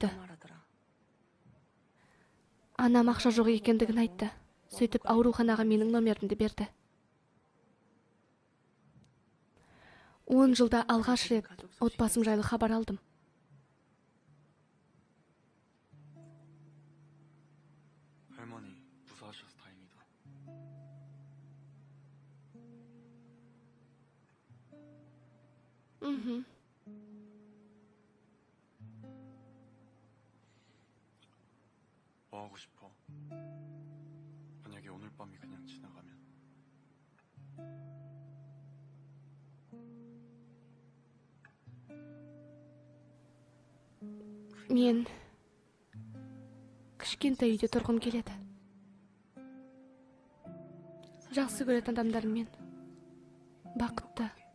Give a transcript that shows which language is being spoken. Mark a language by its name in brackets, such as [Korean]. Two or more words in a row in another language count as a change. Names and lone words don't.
[Korean] 말하더라. [Kazakh] Анам ақша жоқ екендігін айтты. Сөйтіп ауруханаға менің номерімді берді. 10 жылда алғаш рет отбасым жайлы хабар алдым. [Korean] 할머니 무사하셔서 다행이다. 뭐 하고 싶어? 만약에 오늘 밤이 그냥 지나가면 [Kazakh] Мен кішкентай үйде тұрғым келеді. Жақсы көретін адамдармен бақытты.